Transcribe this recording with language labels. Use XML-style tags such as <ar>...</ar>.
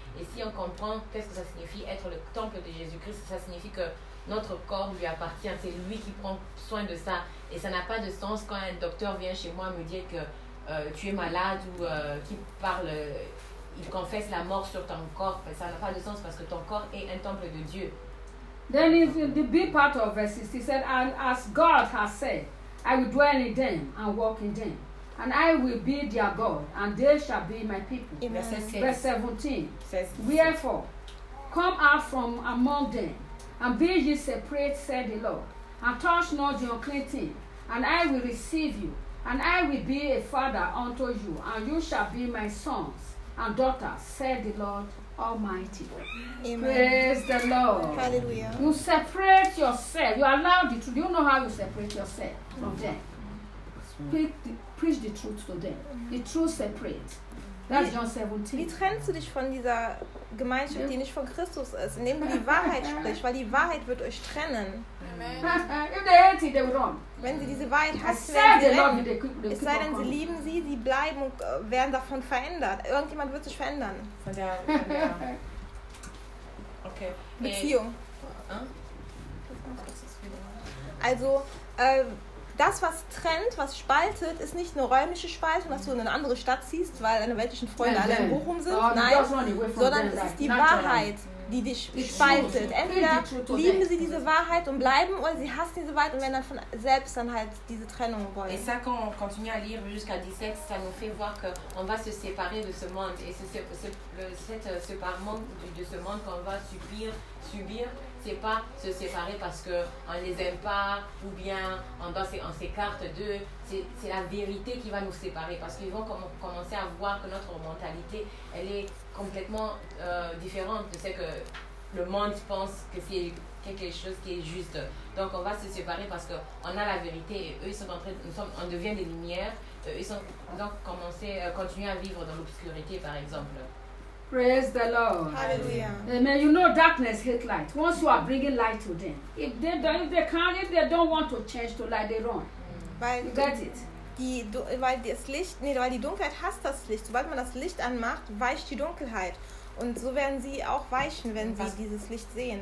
<fr>Et si on comprend qu'est-ce que ça signifie être le temple de Jésus-Christ, ça signifie que notre corps lui appartient, c'est lui qui prend soin de ça. Et ça n'a pas de sens quand un docteur vient chez moi me dire que tu es malade ou qu'il parle, il confesse la mort sur ton corps. Ça n'a pas de sens parce que ton corps est un temple de Dieu.</fr> <en>Then in the big part of verse 6, he said, and as God has said, I will dwell in them and walk in them. And I will be their God, and they shall be my people. In verse 6. Verse 17. Says, wherefore, come out from among them, and be ye separate, said the Lord, and touch not the unclean thing, and I will receive you, and I will be a father unto you, and you shall be my sons and daughters, said the Lord Almighty. Amen. Praise the Lord. Hallelujah. You separate yourself. You allow the truth. You know how you separate yourself from them. Preach the truth to them. The truth separates.</en> <de>Wie trennst du dich von dieser Gemeinschaft, die nicht von Christus ist, indem du die Wahrheit sprichst, weil die Wahrheit wird euch trennen. Amen. Wenn sie diese Wahrheit hassen, werden sie rennen. Es sei denn, sie lieben sie, sie bleiben und werden davon verändert. Irgendjemand wird sich verändern. Von der</de> <en>Okay.</en> <de>Beziehung. Also das, was trennt, was spaltet, ist nicht eine räumliche Spaltung, dass du in eine andere Stadt ziehst, weil deine weltlichen Freunde alle in Bochum sind. Nein, sondern es ist die Wahrheit, die dich spaltet. Entweder lieben sie diese Wahrheit und bleiben, oder sie hassen diese Wahrheit und werden dann von selbst dann halt diese Trennung wollen.</de> <fr>Et ça, quand on continue à lire jusqu'à 17, ça nous fait voir que on va se séparer de ce monde. Et c'est le séparement de ce monde qu'on va subir. C'est pas se séparer parce que on les aime pas ou bien on s'écarte d'eux. C'est la vérité qui va nous séparer parce qu'ils vont commencer à voir que notre mentalité, elle est complètement différente de ce que le monde pense que c'est quelque chose qui est juste. Donc on va se séparer parce que on a la vérité. Et eux, ils sont en train, on devient des lumières. Ils sont donc continuer à vivre dans l'obscurité, par exemple.</fr> <en>Praise the Lord. Hallelujah. Amen. You know, darkness hates light. Once you are bringing light to them, if they don't want to change to light, they run. You got it.</en> <de>Weil die Dunkelheit hasst das Licht. Sobald man das Licht anmacht, weicht die Dunkelheit. Und so werden sie auch weichen, wenn sie dieses Licht sehen.</de>